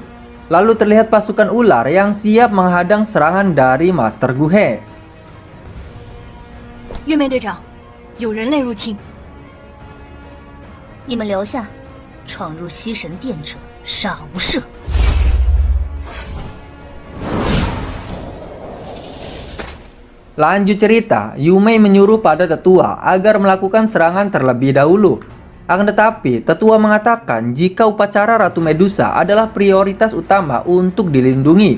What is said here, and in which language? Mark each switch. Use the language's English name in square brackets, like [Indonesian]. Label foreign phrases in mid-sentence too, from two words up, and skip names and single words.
[Indonesian] Lalu terlihat pasukan ular yang siap menghadang serangan dari Master Guhe. [Chinese] 月妹队长，有人类入侵。你们留下，闯入西神殿者杀无赦。 [Indonesian] Lanjut cerita, Yumei menyuruh pada tetua agar melakukan serangan terlebih dahulu. Akan tetapi, tetua mengatakan jika upacara Ratu Medusa adalah prioritas utama untuk dilindungi.